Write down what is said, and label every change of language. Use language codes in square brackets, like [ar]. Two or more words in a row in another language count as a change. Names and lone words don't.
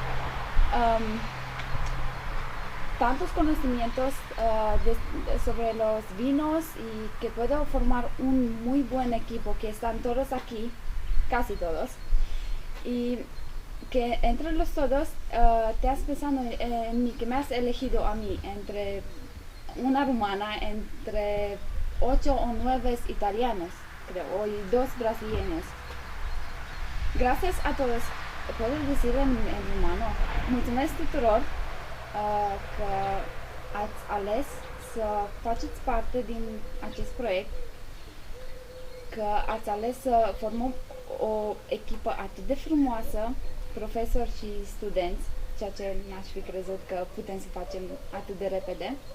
[es] tantos conocimientos sobre los vinos y que puedo formar un muy buen equipo, que están todos aquí, casi todos, y que entre los todos te has pensado en mí, que me has elegido a mí entre una rumana, entre 8 o 9 italianos, creo, y 2 brasileños. Gracias a todos, puedo decir en rumano, [ro] mulțumesc tuturor că ați ales să faceți parte din acest proiect, că ați ales să formăm o echipă atât de frumoasă, profesori și studenți, ceea ce n-aș fi crezut că putem să facem atât de repede.